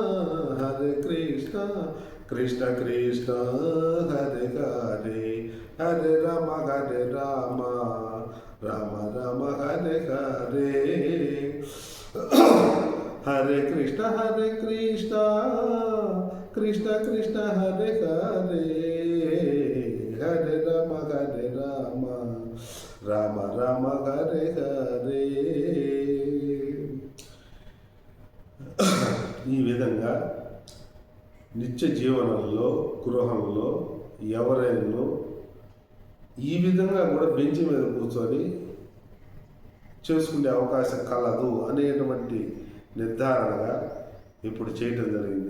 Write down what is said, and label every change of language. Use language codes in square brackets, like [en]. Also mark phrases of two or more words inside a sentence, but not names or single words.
[sa] कृष्ण कृष्ण हरे हरे, हरे राम राम राम हरे हरे, हरे कृष्ण कृष्ण कृष्ण हरे हरे, हरे राम राम राम हरे हरे. [te] ఈ విధంగా నిత్య జీవనంలో గృహంలో ఎవరైనా ఈ విధంగా కూడా బెంచ్ మీద కూర్చొని చేసుకునే అవకాశం కలదు అనేటువంటి నిర్ధారణగా ఇప్పుడు చేయటం జరిగింది.